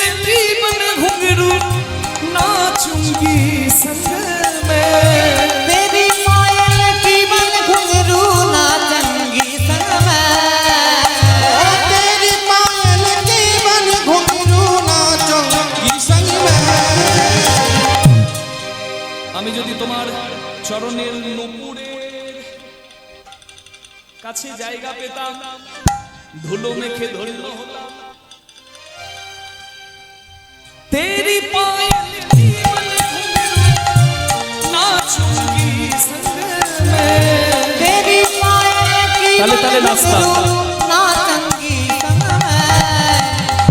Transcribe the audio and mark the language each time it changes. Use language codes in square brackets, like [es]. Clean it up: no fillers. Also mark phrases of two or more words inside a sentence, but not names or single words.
[hi] की बन घुंघरू नाचूंगी संग में, तेरी पायल की बन घुंघरू नाचंगी संग में, तेरी पायल की बन घुंघरू नाचंगी संग में। [bn] আমি যদি তোমার চরণের নুপুরের কাছে জায়গা পেতাম, ধুলো মেখে ধন্য হতাম। [hi] तेरी पायल की बन घुंघरू नाचूंगी संग में, तेरी पायल की ताले ताले बन नाचता। घुंघरू नाचंगी संग में,